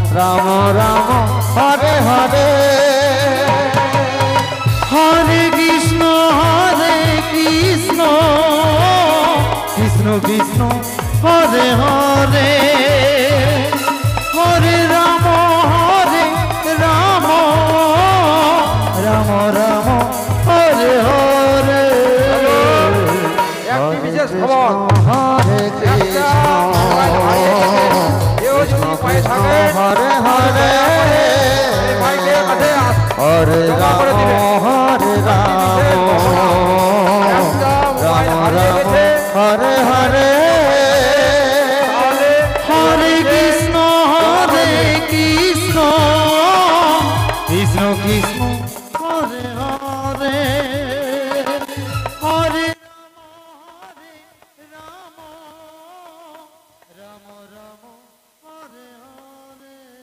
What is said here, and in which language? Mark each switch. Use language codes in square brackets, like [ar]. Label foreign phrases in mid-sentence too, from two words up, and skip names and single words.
[sa] রাম রাম হরে হরে হরে কৃষ্ণ কৃষ্ণ কৃষ্ণ হরে হরে হরে রাম রাম রাম রাম হরে হরে [bn] একটি বিশেষ খবর [sa] হরে কৃষ্ণ [bn] কেউ যদি পায়ে থাকে [sa] হরে হরে [bn] এই মাইকের কাছে [sa] হরে রাম হরে রাম রাম রাম হরে হরে হরে কৃষ্ণ কৃষ্ণ কৃষ্ণ হরে হরে হরে রাম রাম রাম হরে হরে